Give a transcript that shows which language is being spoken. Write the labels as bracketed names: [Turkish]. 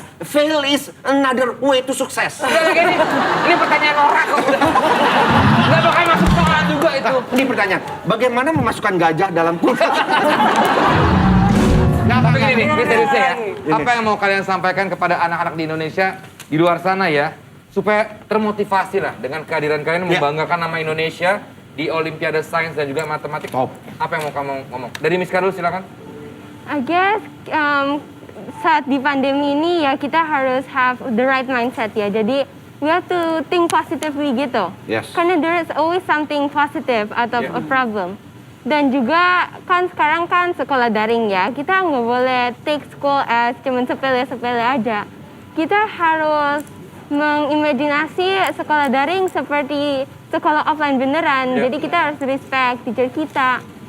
[English] Fail is another way to success. [Indonesian] Udah lagi nih, ini pertanyaan orang kok. Nggak bakal masuk soal juga itu. Ini pertanyaan. Bagaimana memasukkan gajah dalam kulkas? Nah, tapi gini nih, ini seriusnya ya. Apa yang mau kalian sampaikan kepada anak-anak di Indonesia, di luar sana ya, supaya termotivasi lah dengan kehadiran kalian Ya. membanggakan nama Indonesia di Olimpiade Sains dan juga Matematik. Top. Apa yang mau kamu ngomong? Dari Miska dulu silakan. [English] I guess [Indonesian] saat di pandemi ini ya kita harus [English] have the right mindset [Indonesian] ya. Jadi [English] we have to think positively gitu. Yes. [Indonesian] Karena [English] there is always something positive out of a problem. [Indonesian] Dan juga kan sekarang kan sekolah daring ya. Kita nggak boleh [English] take school as [Indonesian] cuman sepele-sepele aja. Kita harus mengimajinasi sekolah daring seperti sekolah offline beneran. Ya. Jadi kita harus [English] respect teacher [Indonesian] kita.